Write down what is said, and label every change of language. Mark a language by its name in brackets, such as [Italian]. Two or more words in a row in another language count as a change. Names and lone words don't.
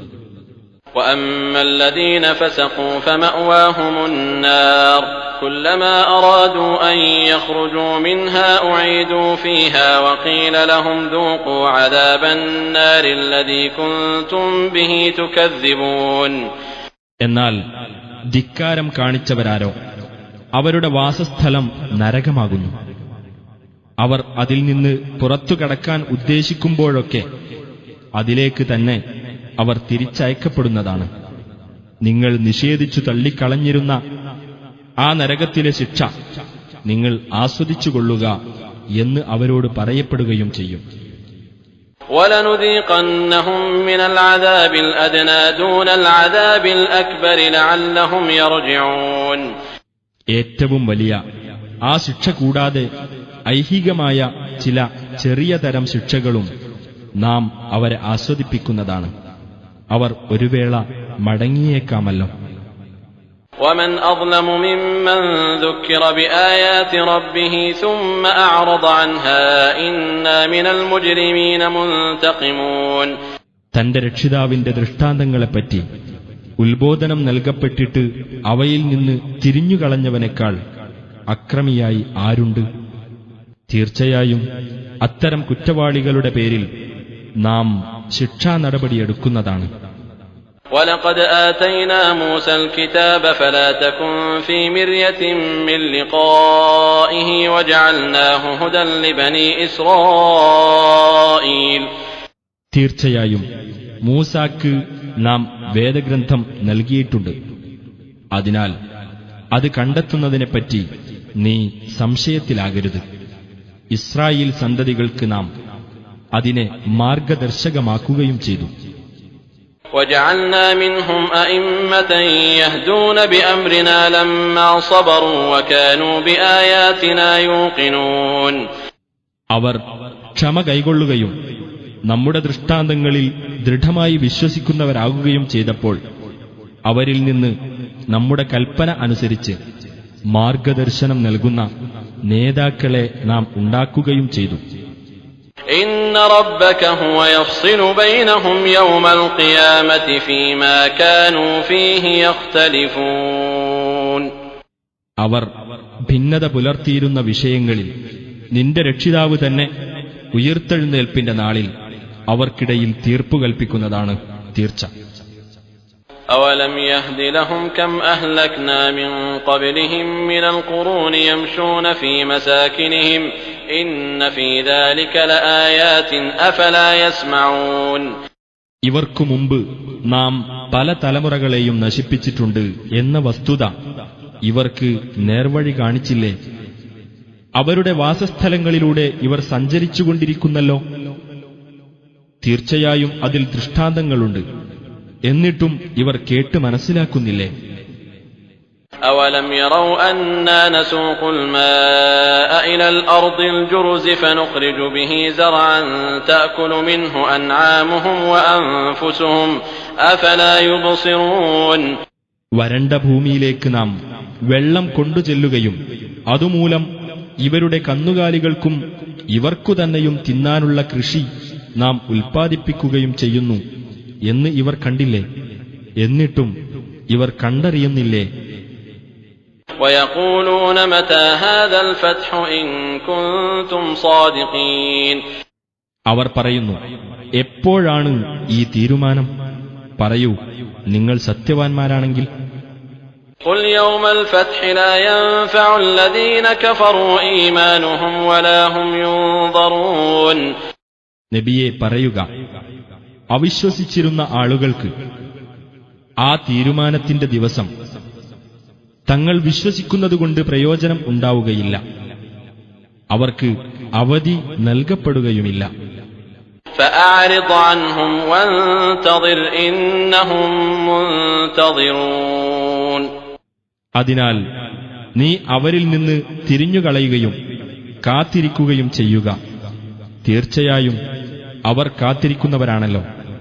[Arabic] وأما الذين فسقوا فمأواهم النار كلما أرادوا أن يخرجوا منها أعيدوا فيها وقيل لهم ذوقوا عذاب النار الذي كنتم به تكذبون. [Malayalam] എന്നാൽ ധിക്കാരം കാണിച്ചവരാരോ അവരുടെ വാസസ്ഥലം നരകമാകുന്നു. അവർ അതിൽ നിന്ന് പുറത്തു കടക്കാൻ ഉദ്ദേശിക്കുമ്പോഴൊക്കെ അതിലേക്ക് തന്നെ അവർ തിരിച്ചയക്കപ്പെടുന്നതാണ്. നിങ്ങൾ നിഷേധിച്ചു തള്ളിക്കളഞ്ഞിരുന്ന ആ നരകത്തിലെ ശിക്ഷ നിങ്ങൾ ആസ്വദിച്ചുകൊള്ളുക എന്ന് അവരോട് പറയപ്പെടുകയും ചെയ്യും. [Arabic] وَلَنُذِيقَنَّهُم مِّنَ الْعَذَابِ الْأَدْنَىٰ دُونَ الْعَذَابِ الْأَكْبَرِ لَعَلَّهُمْ يَرْجِعُونَ. [Malayalam] ഏറ്റവും വലിയ ആ ശിക്ഷ കൂടാതെ ഐഹികമായ ചില ചെറിയ തരം ശിക്ഷകളും നാം അവരെ ആസ്വദിപ്പിക്കുന്നതാണ്. അവർ ഒരു വേള മടങ്ങിയേക്കാമല്ലോ. [Arabic] ومن أظلم ممن ذكر بآيات ربه ثم أعرض عنها إنا من المجرمين منتقمون. [Malayalam] തന്റെ രക്ഷിതാവിന്റെ ദൃഷ്ടാന്തങ്ങളെപ്പറ്റി ഉത്ബോധനം നൽകപ്പെട്ടിട്ട് അവയിൽ നിന്ന് തിരിഞ്ഞുകളഞ്ഞവനേക്കാൾ അക്രമിയായി ആരുണ്ട്? തീർച്ചയായും അത്തരം കുറ്റവാളികളുടെ പേരിൽ നാം ശിക്ഷാ നടപടിയെടുക്കുന്നതാണ്. [Arabic] وَلَقَدْ آتَيْنَا مُوسَى الْكِتَابَ فَلَا تَكُنْ فِي مِرْيَةٍ مِّن لِّقَائِهِ وَجَعَلْنَاهُ هُدًى لِّبَنِي إِسْرَائِيلَ. [Malayalam] തീർച്ചയായും മൂസാക്ക് നാം വേദഗ്രന്ഥം നൽകിയിട്ടുണ്ട്. അതിനാൽ അത് കണ്ടെത്തുന്നതിനെപ്പറ്റി നീ സംശയത്തിലാകരുത്. ഇസ്രായേൽ സന്തതികൾക്ക് നാം അതിനെ മാർഗദർശകമാക്കുകയും ചെയ്തു. [Arabic] وَجَعَلْنَا مِنْهُمْ أَئِمَّةً يَهْدُونَ بِأَمْرِنَا لَمَّا صَبَرُوا وَكَانُوا بِآيَاتِنَا يُوقِنُونَ. [Malayalam] അവർ ക്ഷമ കൈക്കൊള്ളുകയും നമ്മുടെ ദൃഷ്ടാന്തങ്ങളിൽ ദൃഢമായി വിശ്വസിക്കുന്നവരാകുകയും ചെയ്തപ്പോൾ അവരിൽ നിന്ന് നമ്മുടെ കൽപ്പന അനുസരിച്ച് മാർഗദർശനം നൽകുന്ന നേതാക്കളെ നാം ഉണ്ടാക്കുകയും ചെയ്തു. [Arabic] إِنَّ رَبَّكَ هُوَ يَفْصِلُ بَيْنَهُمْ يَوْمَ الْقِيَامَةِ فِيمَا كَانُوا فِيهِ يَخْتَلِفُونَ. [Malayalam] അവർ ഭിന്നത പുലർത്തിയിരുന്ന വിഷയങ്ങളിൽ നിന്റെ രക്ഷിതാവ് തന്നെ ഉയിർത്തെഴുന്നേൽപ്പിന്റെ നാളിൽ അവർക്കിടയിൽ തീർപ്പു കൽപ്പിക്കുന്നതാണ് തീർച്ച. [Arabic] أَوَلَمْ يَهْدِ لَهُمْ كَمْ أَهْلَكْنَا مِنْ قَبْلِهِمْ مِنَ الْقُرُونِ يَمْشُونَ فِي مَسَاكِنِهِمْ إِنَّ فِي ذَلِكَ لَآيَاتٍ أَفَلَا يَسْمَعُونَ. [Malayalam] ഇവർക്കു മുമ്പ് നാം പല തലമുറകളെയും നശിപ്പിച്ചിട്ടുണ്ട് എന്ന വസ്തുത ഇവർക്ക് നേർവഴി കാണിച്ചില്ലേ? അവരുടെ വാസസ്ഥലങ്ങളിലൂടെ ഇവർ സഞ്ചരിച്ചുകൊണ്ടിരിക്കുന്നല്ലോ. തീർച്ചയായും അതിൽ ദൃഷ്ടാന്തങ്ങളുണ്ട്. എന്നിട്ടും ഇവർ കേട്ട് മനസ്സിലാക്കുന്നില്ലേ? [Arabic] أَوَلَمْ يَرَوْا أَنَّا نَسُوقُ الْمَاءَ إِلَى الْأَرْضِ الْجُرُزِ فَنُخْرِجُ بِهِ زَرْعًا تَأْكُلُ مِنْهُ أَنْعَامُهُمْ وَأَنْفُسُهُمْ أَفَلَا يُبْصِرُونَ. [Malayalam] വരണ്ട ഭൂമിയിലേക്ക് നാം വെള്ളം കൊണ്ടുചെല്ലുകയും അതുമൂലം ഇവരുടെ കന്നുകാലികൾക്കും ഇവർക്കു തന്നെയും തിന്നാനുള്ള കൃഷി നാം ഉൽപ്പാദിപ്പിക്കുകയും ചെയ്യുന്നു എന്ന് ഇവർ കണ്ടില്ലേ? എന്നിട്ടും ഇവർ കണ്ടറിയുന്നില്ലേ? [Arabic] وَيَقُولُونَ مَتَى هَذَا الْفَتْحُ إِن كُنتُمْ صَادِقِينَ. [Malayalam] അവർ പറയുന്നു, എപ്പോഴാണ് ഈ തീരുമാനം? പറയൂ, നിങ്ങൾ സത്യവാൻമാരാണെങ്കിൽ. [Arabic] قُلْ يَوْمَ الْفَتْحِ لَا يَنفَعُ الَّذِينَ كَفَرُوا إِيمَانُهُمْ وَلَا هُمْ يُنظَرُونَ. [Malayalam] നബിയെ പറയുക, അവിശ്വസിച്ചിരുന്ന ആളുകൾക്ക് ആ തീരുമാനത്തിന്റെ ദിവസം തങ്ങൾ വിശ്വസിക്കുന്നതുകൊണ്ട് പ്രയോജനം ഉണ്ടാവുകയില്ല. അവർക്ക് അവധി നൽകപ്പെടുകയുമില്ല. [Arabic] فَأَعْرِضْ عَنْهُمْ وَانْتَظِرْ إِنَّهُمْ مُنْتَظِرُونَ. [Malayalam] അതിനാൽ നീ അവരിൽ നിന്ന് തിരിഞ്ഞുകളയുകയും കാത്തിരിക്കുകയും ചെയ്യുക. തീർച്ചയായും അവർ കാത്തിരിക്കുന്നവരാണല്ലോ.